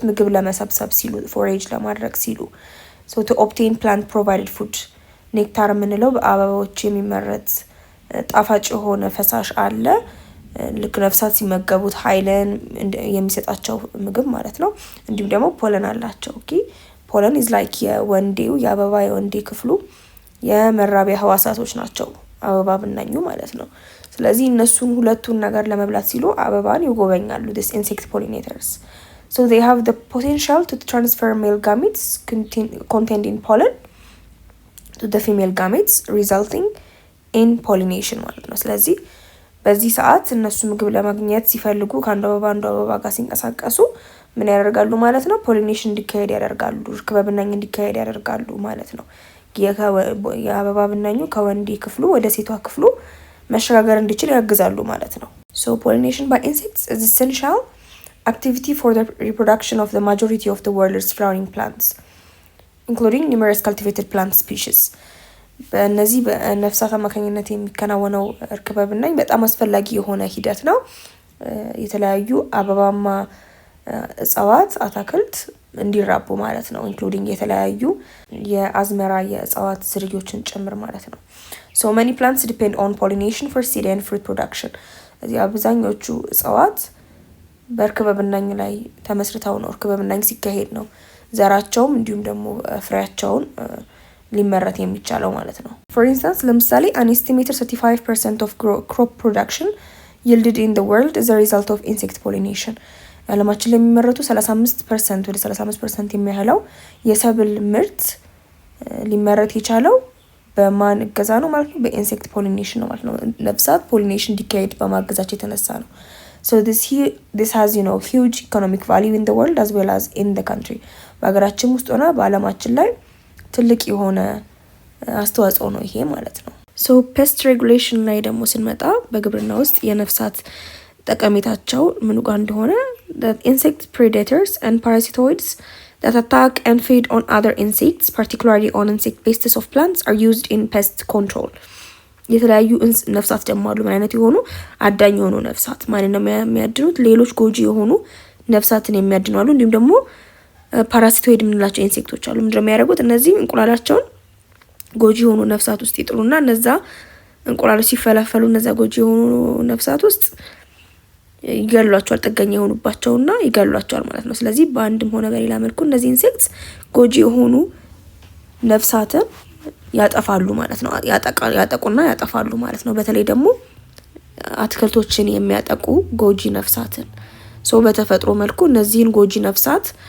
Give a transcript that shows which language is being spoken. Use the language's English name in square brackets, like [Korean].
[Amharic] ምግብ ለመሰብሰብ ሲሉ፣ ፎሬጅ ለማድረግ ሲሉ። [English] so to obtain plant provided food, [Amharic] ኔክታር የምንለው በአበባዎች የሚመረት ጣፋጭ የሆነ ፈሳሽ አለ። ልክ ነፍሳት ሲመገቡት ኃይልን የሚሰጣቸው ምግብ ማለት ነው። እንዲሁም ደግሞ ፖለን አላቸው። ኦኬ ፖለን [English] is like [Amharic] የአበባ የወንዴ ክፍሉ የመራቢያ ህዋሳቶች ናቸው አበባ ብናኙ ማለት ነው። ስለዚህ እነሱን ሁለቱን ነገር ለመብላት ሲሉ አበባን ይጎበኛሉ [English] this insect pollinators. so they have the potential to transfer male gametes contained in pollen to the female gametes resulting in pollination [Amharic] ማለት ነው። ስለዚህ በዚህ ሰዓት እነሱ ምግብ ለማግኘት ሲፈልጉ ከአንዱ አበባ ጋር ሲንቀሳቀሱ ምን ያደርጋሉ ማለት ነው? ፖሊኔሽን እንዲካሄድ ያደርጋሉ፣ እርክበብናኝ እንዲካሄድ ያደርጋሉ ማለት ነው። የአበባ ብናኙ ከወንዴ ክፍሉ ወደ ሴቷ ክፍሉ መሸጋገር እንዲችል ያግዛሉ ማለት ነው። [English] so pollination by insects is essential activity for the reproduction of the majority of the world's flowering plants including numerous cultivated plant species. [Amharic] በእነዚህ በነፍሳት አማካኝነት የሚከናወነው እርክበብናኝ በጣም አስፈላጊ የሆነ ሂደት ነው። የተለያዩ አበባማ እጽዋት አታክልት እንዲራቡ ማለት ነው including የተለያዩ የአዝመራ የእጽዋት ዝርያዎችን ጭምር ማለት ነው። [English] so many plants depend on pollination for seed and fruit production. [Amharic] እዚህ አብዛኞቹ እጽዋት በእርክበብናኝ ላይ ተመስርተው ነው እርክበብናኝ ሲካሄድ ነው ዘራቸውም እንዲሁም ደግሞ ፍሬያቸውን ሊመረት የሚቻለው ማለት ነው። [English] for instance [Amharic] ለምሳሌ [English] an estimated 35% of crop production yielded in the world is a result of insect pollination. [Amharic] ዓለማችን ላይ የሚመረቱ 35% ወደ 35% የሚያህለው የሰብል ምርት ሊመረት የቻለው በማን እገዛ ነው ማለት ነው? በኢንሴክት ፖሊኔሽን ነው ማለት ነው። ነፍሳት ፖሊኔሽን እንዲካሄድ በማገዛቸው የተነሳ ነው። [English] so this has huge economic value in the world as well as in the country. [Amharic] በሀገራችን ውስጥ ሆነ በዓለማችን ላይ ትልቅ የሆነ አስተዋጽኦ ነው ይሄ ማለት ነው። [English] so pest regulation [Amharic] ላይ ደግሞ ስንመጣ በግብርና ውስጥ የነፍሳት ጠቀሜታቸው ምን ጋር እንደሆነ [English] that insect predators and parasitoids that attack and feed on other insects, particularly on insect pests of plants, are used in pest control. [Amharic] የተለያዩ ነፍሳት ደግሞ አሉ ማለት የሆኑ አዳኝ የሆኑ ነፍሳት ማለት ነው የሚያድኑት ሌሎች ጎጂ የሆኑ ነፍሳትን የሚያድኑ አሉ። እንዲሁም ደግሞ ፓራሲቶይድ የምንላቸው ኢንሴክቶች አሉ። ምንድነው የሚያደርጉት? እነዚህ እንቁላላቸውን ጎጂ የሆኑ ነፍሳት ውስጥ ይጥሉና እነዛ እንቁላሎች ሲፈለፈሉ እነዛ ጎጂ የሆኑ ነፍሳት ውስጥ ይገሏቸዋል፣ ጥገኛ የሆኑባቸውና ይገሏቸዋል ማለት ነው። ስለዚህ በአንድም ሆነ በሌላ መልኩ እነዚህ ኢንሴክትስ ጎጂ የሆኑ ነፍሳትን ያጠፋሉ ማለት ነው። ያጠቁና ያጠፋሉ ማለት ነው። በተለይ ደግሞ አትክልቶችን የሚያጠቁ ጎጂ ነፍሳትን በተፈጥሮ መልኩ እነዚህን ጎጂ ነፍሳት